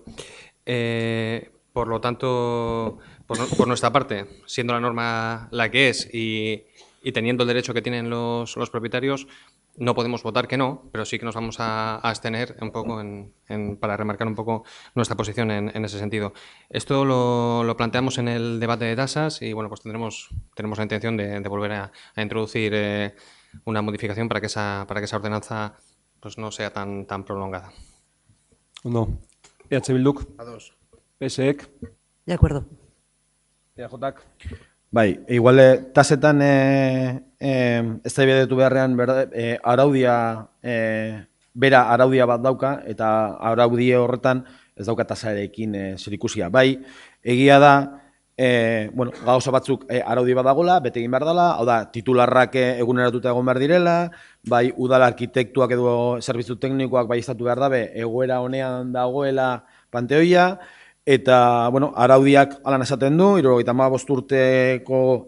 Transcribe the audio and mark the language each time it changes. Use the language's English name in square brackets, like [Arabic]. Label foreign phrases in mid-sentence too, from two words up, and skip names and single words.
[Spanish] Por lo tanto, por nuestra parte, siendo la norma la que es y teniendo el derecho que tienen los propietarios, no podemos votar que no, pero sí que nos vamos a abstener un poco para remarcar un poco nuestra posición en ese sentido. Esto lo planteamos en el debate de tasas y bueno, pues tenemos la intención de volver a introducir una modificación para que esa ordenanza pues no sea tan prolongada. [Basque] Ondo. EH Bilduk. Ados. PSek. [Spanish] De acuerdo. [Basque] EAJak. Bai, igual tasetan eztabaidetu beharrean araudia bera araudia bat dauka eta araudie horretan ez dauka tasarekin zerikusia. Bai, egia da bueno, gauza batzuk araudi badagola, bete egin behar dela, hau da, titularrak eguneratuta egon behar direla, bai udala arkitektuak edo zerbitzu teknikoak bai estatu behar dabe, egoera honean dagoela panteoia, eta, bueno, araudiak alan esaten du, 75 urteko